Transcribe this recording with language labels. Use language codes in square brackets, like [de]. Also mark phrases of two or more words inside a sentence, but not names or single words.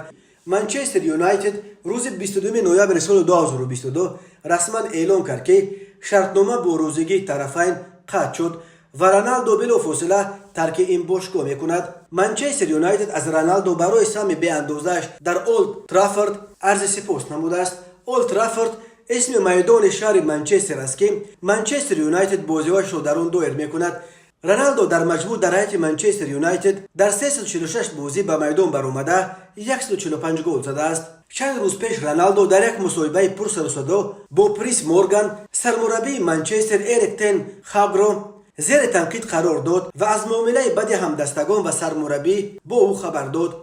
[tg] Манчестер Юнайтед рӯзи 22 ноябри соли 2022 расман эълон кард, ки шартнома бо розигии тарафайн қатъ шуд ва Роналдо билофосила тарки ин бошгоҳ мекунад. Манчестер Юнайтед аз Роналдо барои сами беандозааш дар Олд Траффорд арзи сипос намудааст. Олд Траффорд اسم майдони шаҳри Манчестер аст, ки Манчестер Юнайтед бозиҳояшро дар он доир мекунад. [fa] رونالدو در مجموع در هیئت منچستر یونایتد در 346 بازی به میدان برآمده 145 گل زده است. چند روز پیش رونالدو در یک مصاحبه پرسر و صدا با پریس مورگان سرمربی منچستر اریک تن هاگ را زیر تنقید قرار داد و از معامله بد همدستگان و سرمربی با او خبر داد.